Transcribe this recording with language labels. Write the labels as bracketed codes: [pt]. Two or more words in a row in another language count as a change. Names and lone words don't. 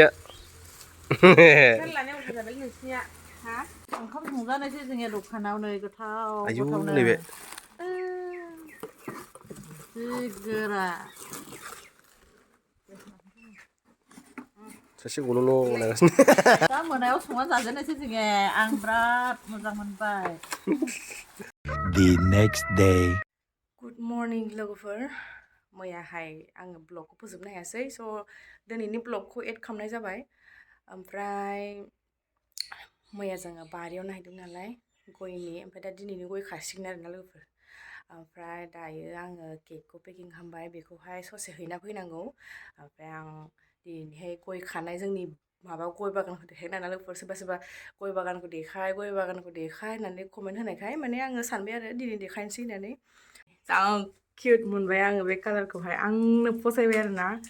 [brx] लानायाव जाबाय नोंसिनिया हा ओंखाम संजानायसै जोंनिया दखानाव नै गोथाव आयौ गोथावनो नैबे जि गोरा सासे गल'ल' लागासिनो दा मोनायाव संना जाजेननोसै जोङो आं बिराद मोजां मोनबाय [en] The next day. good morning [brx] लोगोफोर मैयाहाय आङो ब्लगखौ फोजोबनो हायासै स' दिनैनि ब्लगखौ एड खालामनाय जाबाय ओमफ्राय मैया जोङो बारियाव नायदों नालाय गयनि ओमफ्राय दा दिनैनि गय खासिगोन आरोना लोगोफोर ओमफ्राय दायो आङो केकखौ पेकिं खालामबाय बेखौहाय ससे हैना फैनांगौ ओमफ्राय आं दिनैहाय गय खानाय जोंनि माबा गय बागानखौ देखायनो नालाय लोगोफोर सोरबा गय बागानखौ देखाय होननानै कमेन्ट होनायखाय माने आङो सानबाय आरो दिनै देखायनोसै होननानै जा किउट मोनबाय आङो बे कालारखौहाय आंनो फसायबाय आरोना